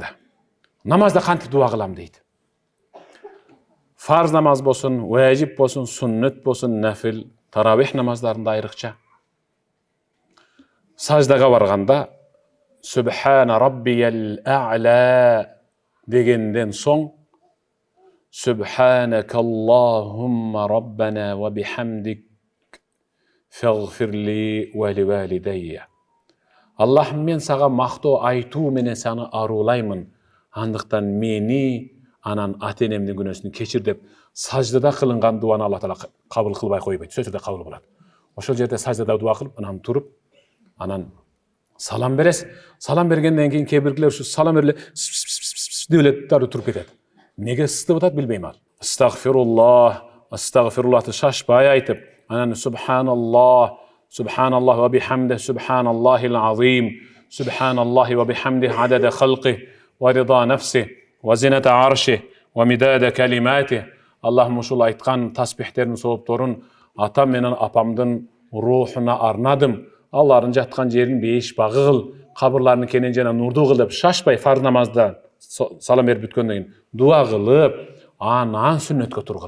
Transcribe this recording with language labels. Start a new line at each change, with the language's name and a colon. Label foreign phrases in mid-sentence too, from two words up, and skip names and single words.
Kyrgyz: Намазда кантип дуа кылам дейт. Фарз намаз болсун, важип болсун, суннет болсун, нафил, таравих намаздарында айрыкча. Саждага барганда
Arabic: سبحان ربي الأعلى
Kyrgyz: дегенден соң
Arabic: سبحانك اللهم ربنا وبحمدك اغفر لي ولوالدي.
Kyrgyz: Аллахым, мен сага мактоо айтуу менен саны арулаймын. Андыктан мени анан ата-энемдин күнөөсүн кечир деп саждада кылынган дуаны Алла Таала кабыл кылбай койбойт. Сөзү да кабыл болот. Ошол жерде саждада дуа кылып, анан туруп, анан салам берес. Салам бергенден кийин кээ биркилер ушу салам бериле деп эле туруп кетет. Неге сызып атат билбейм ал.
Arabic: Астагфируллах,
Kyrgyz: астагфируллахты шашпай айтып, анан
Arabic: سبحان الله، سبحان الله وبحمده، سبحان الله العظيم، سبحان الله وبحمده عدد خلقه، ورضا نفسه، وزنة عرشه، ومداد كلماته.
Kyrgyz: Аллахым ушул айткан таспихтердин соопторун атам менен апамдын рухуна арнадым. Аллардын жаткан жерин 5 багы кыл, кабырларынын кенен жана нурду кыл деп шашпай фарз намазда салам берип бүткөндөн кийин дуа кылып, анан сүннөткө тургула.